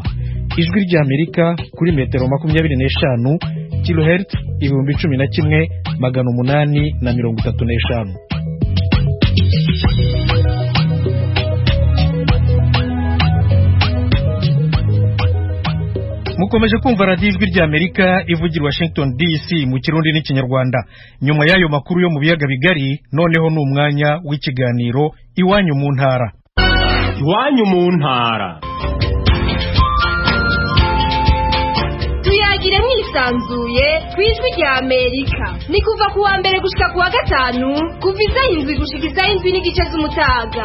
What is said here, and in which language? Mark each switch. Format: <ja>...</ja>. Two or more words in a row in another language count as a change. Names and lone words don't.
<rw>Ijwi rya Amerika kuri metero 25, kilohertz 11,835. Mukomeje kumva radio Ijwi rya Amerika ivugira Washington DC mu Kirundi n'Ikinyarwanda. Nyuma y'ayo makuru yo mu biyaga bigari, noneho ni umwanya w'ikiganiro Iwanyu mu ntara. Iwanyu mu ntara.</rw> <rn>Tuyagire mwisanzuye kwijwi rya Amerika. Ni kuva kuwa mbere gushika kuwa gatanu, kuva isaha 7 gushika isaha 7:30 z'umutaga.</rn>